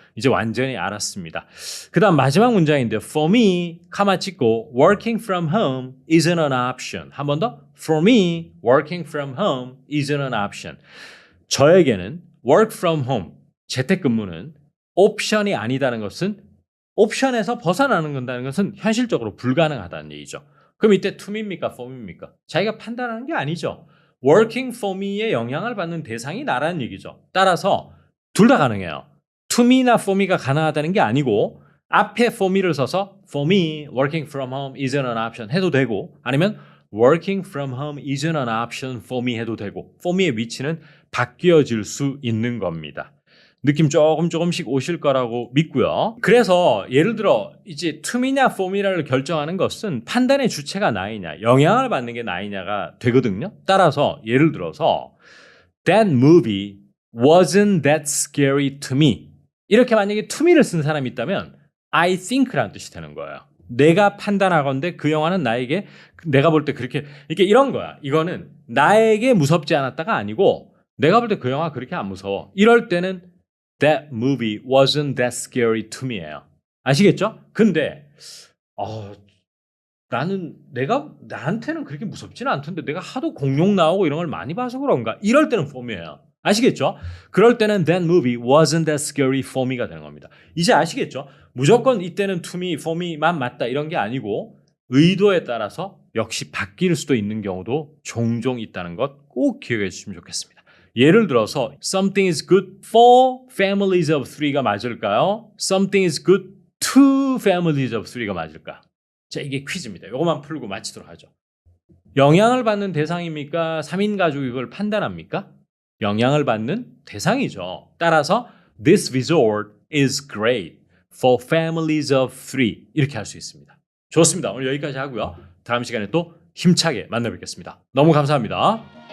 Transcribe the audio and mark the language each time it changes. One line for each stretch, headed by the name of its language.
Korean: 이제 완전히 알았습니다. 그 다음 마지막 문장인데요.
English: For me,
Korean: 카마 찍고
English: working from home isn't an option.
Korean: 한 번 더.
English: For me, working from home isn't an option.
Korean: 저에게는 work from home, 재택근무는 옵션이 아니다는 것은 옵션에서 벗어나는 건다는 것은 현실적으로 불가능하다는 얘기죠. 그럼 이때 to me입니까? for me입니까? 자기가 판단하는 게 아니죠.
English: working for me
Korean: 의 영향을 받는 대상이 나라는 얘기죠. 따라서 둘 다 가능해요.
English: to me나 for me가
Korean: 가능하다는 게 아니고 앞에
English: for me를 써서 for me working from home isn't an option
Korean: 해도 되고 아니면
English: working from home isn't an option for me
Korean: 해도 되고
English: for me의
Korean: 위치는 바뀌어질 수 있는 겁니다. 느낌 조금씩 오실 거라고 믿고요. 그래서 예를 들어 이제 to me냐 for me를 결정하는 것은 판단의 주체가 나이냐 영향을 받는 게 나이냐가 되거든요. 따라서 예를 들어서
English: That movie wasn't that scary to me.
Korean: 이렇게 만약에 to me를 쓴 사람이 있다면 I think라는 뜻이 되는 거예요. 내가 판단하건대 그 영화는 나에게 내가 볼 때 그렇게 이렇게 이런 거야. 이거는 나에게 무섭지 않았다가 아니고 내가 볼 때 그 영화 그렇게 안 무서워. 이럴 때는
English: That movie wasn't that scary to me예요.
Korean: 아시겠죠? 근데 나는 나한테는 그렇게 무섭지는 않던데 내가 하도 공룡 나오고 이런 걸 많이 봐서 그런가? 이럴 때는 for me예요. 아시겠죠? 그럴 때는
English: that movie wasn't that scary for me가
Korean: 되는 겁니다. 이제 아시겠죠? 무조건 이때는 to me, for me만 맞다 이런 게 아니고 의도에 따라서 역시 바뀔 수도 있는 경우도 종종 있다는 것 꼭 기억해 주시면 좋겠습니다. 예를 들어서
English: something is good for families of three가
Korean: 맞을까요?
English: something is good to families of three가
Korean: 맞을까? 자, 이게 퀴즈입니다. 이것만 풀고 마치도록 하죠. 영향을 받는 대상입니까? 3인 가족이 이걸 판단합니까? 영향을 받는 대상이죠. 따라서
English: this resort is great for families of three
Korean: 이렇게 할 수 있습니다. 좋습니다. 오늘 여기까지 하고요. 다음 시간에 또 힘차게 만나 뵙겠습니다. 너무 감사합니다.